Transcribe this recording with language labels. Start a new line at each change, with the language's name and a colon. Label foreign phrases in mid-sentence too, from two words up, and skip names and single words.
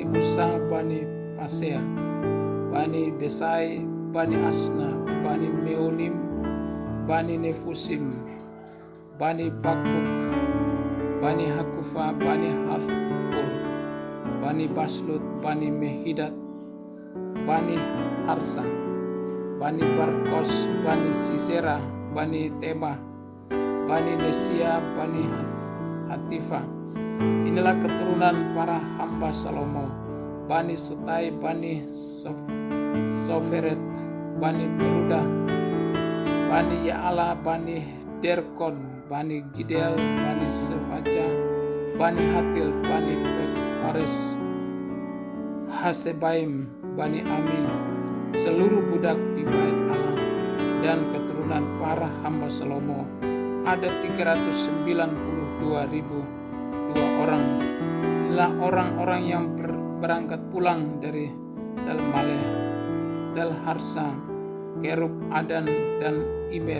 Indonesian: Usa, Bani Pasea, Bani Besai, Bani Asna, Bani Meonim, Bani Nefusim, Bani Bakbuk, Bani Hakufa, Bani Harpur, Bani Baslut, Bani Mehidat, Bani Harsa, Bani Barkos, Bani Sisera, Bani Tema, Bani Nesia, Bani Hatifa. Inilah keturunan para hamba Salomo, Bani Sutai, Bani Soferet, Bani Peruda, Bani Yaala, Bani Derkon, Bani Gidel, Bani Sefaja, Bani Hatil, Bani Pekores, Hasebaim, Bani Ami, seluruh budak di bait Allah dan keturunan para hamba Salomo ada 392.002 orang. Inilah orang-orang yang berangkat pulang dari Tel Maleh, Tel Harsa, Kerub, Adan, dan Imer.